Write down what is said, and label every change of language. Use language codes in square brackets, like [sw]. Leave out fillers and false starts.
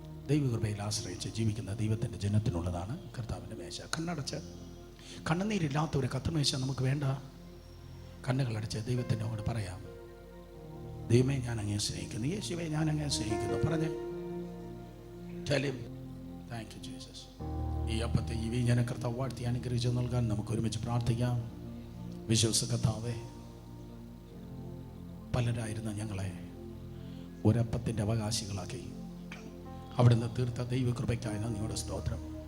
[ml] ദൈവകൃപയിൽ ആശ്രയിച്ച് ജീവിക്കുന്ന ദൈവത്തിൻ്റെ ജനത്തിനുള്ളതാണ് കർത്താവിൻ്റെ മേശ. കണ്ണടച്ച് കണ്ണുനീരില്ലാത്ത ഒരു കത്തുമേശ നമുക്ക് വേണ്ട. കണ്ണുകളടച്ച് ദൈവത്തിനോട് പറയാം, ദൈവമേ ഞാൻ അങ്ങേ സ്നേഹിക്കുന്നു, യേശുവേ ഞാൻ അങ്ങേ സ്നേഹിക്കുന്നു. പറഞ്ഞേ, [en] tell him thank you Jesus. [ml] ഈ അപ്പത്തെ ഈ വീഞ്ഞനെ കർത്താവ് വാഴ്ത്തി അനുഗ്രഹിച്ചു നൽകാൻ നമുക്ക് ഒരുമിച്ച് പ്രാർത്ഥിക്കാം. വിശ്വസ കർത്താവേ, പലരായിരുന്ന ഞങ്ങളെ ഒരപ്പത്തിൻ്റെ അവകാശികളാക്കി അവിടുന്ന് തീർത്ത ദൈവകൃപയ്ക്കായി നന്ദിയോടെ സ്തോത്രം.